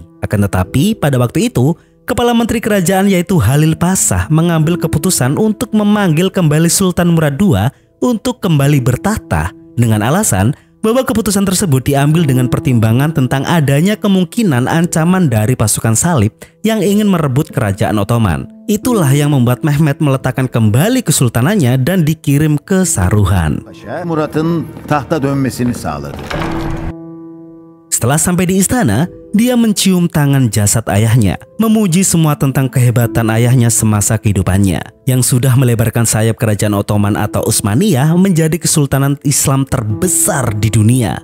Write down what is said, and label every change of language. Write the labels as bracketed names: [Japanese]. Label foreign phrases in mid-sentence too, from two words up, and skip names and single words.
[Indonesian] Akan tetapi pada waktu itu, Kepala Menteri Kerajaan yaitu Halil Pasha mengambil keputusan untuk memanggil kembali Sultan Murad II untuk kembali bertahta dengan alasan bahwa keputusan tersebut diambil dengan pertimbangan tentang adanya kemungkinan ancaman dari pasukan salib yang ingin merebut kerajaan Ottoman. Itulah yang membuat Mehmet meletakkan kembali kesultanannya dan dikirim ke Saruhan. [Turkish] Murat'ın tahta dönmesini sağladı. [Indonesian] Setelah sampai di istana, dia mencium tangan jasad ayahnya, memuji semua tentang kehebatan ayahnya semasa kehidupannya, yang sudah melebarkan sayap kerajaan Ottoman atau Utsmaniyah menjadi kesultanan Islam terbesar di dunia.